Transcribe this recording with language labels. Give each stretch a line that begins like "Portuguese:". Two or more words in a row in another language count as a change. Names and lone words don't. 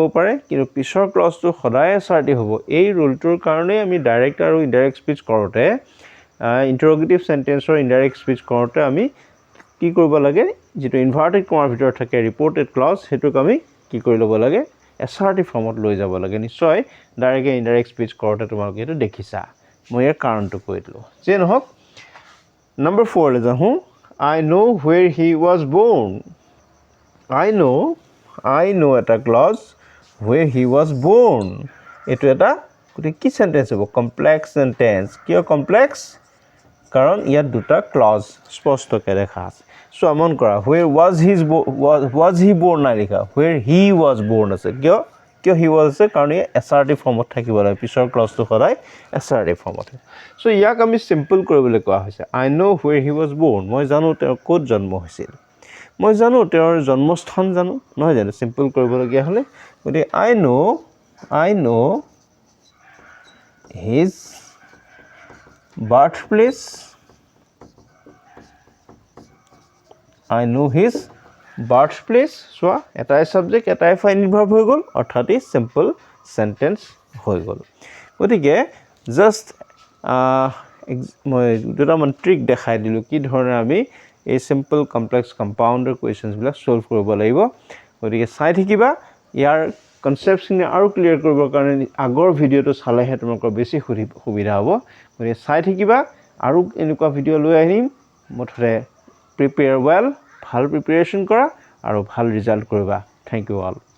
Assamese: পাৰে কিন্তু পিছৰ ক্লজটো সদায় এছাৰ্টিভ হ'ব এই ৰুলটোৰ কাৰণে আমি ডাইৰেক্ট আৰু
English: indirect speech
Assamese: কৰোঁতে
English: interrogative sentence indirect speech
Assamese: কৰোঁতে আমি কি কৰিব লাগে যেটো
English: inverted comma
Assamese: ভিতৰত থাকে
English: reported clause
Assamese: হেতুক আমি কি কৰি ল'ব লাগে
English: assertive form
Assamese: লৈ যাব লাগে নিশ্চয়
English: direct indirect speech
Assamese: কৰোঁতে তোমালোকে এটো দেখিছা মই ইয়াৰ কাৰণটো কৈ দিলোঁ যে নহওক নম্বৰ 4 লৈ যাওঁ
English: I know where he was born I know
Assamese: এটা ক্লজ
English: where he was born
Assamese: এটো এটা কি সেন্টেন্স হ'ব
English: complex sentence
Assamese: কিয় কমপ্লেক্স কাৰণ ইয়াত দুটা ক্লজ স্পষ্টকৈ দেখা আছে সো আমন কৰা
English: where was he born
Assamese: নাই লিখা
English: where he was born
Assamese: আছে কিয় he was আছে কাৰণ ই
English: assertive form
Assamese: থাকিব লাগে পিছৰ ক্লজটো সদায়
English: assertive form
Assamese: সো ইয়াক আমি সিম্পল কৰিবলৈ কোৱা হৈছে
English: I know where he was born
Assamese: মই জানো তেওঁ ক'ত জন্ম হৈছিল মই জানো তেওঁৰ জন্মস্থান জানো নহয় জানো সিম্পল কৰিবলগীয়া হলে গতি
English: I know his birthplace I know his birthplace so
Assamese: এটাই সাবজেক্ট এটাই
English: final verb
Assamese: হৈ গ'ল অৰ্থাৎ ই
English: simple sentence
Assamese: হৈ গ'ল গতিকে জাস্ট মই দুটামান ট্ৰিক দেখাই দিলোঁ কি ধৰণে আমি এই
English: simple complex compound questions
Assamese: বিলাক সলভ কৰিব লাগিব গতিকে চাই থাকিবা ইয়াৰ কনসেপ্টখিনি আৰু ক্লিয়াৰ কৰিবৰ কাৰণে আগৰ ভিডিওটো চালেহে তোমালোকৰ বেছি সুবিধা হ'ব গতিকে চাই থাকিবা আৰু এনেকুৱা ভিডিও লৈ আহিম মুঠতে
English: prepare well
Assamese: ভাল প্ৰিপাৰেচন কৰা আৰু ভাল ৰিজাল্ট কৰিবা
English: thank you all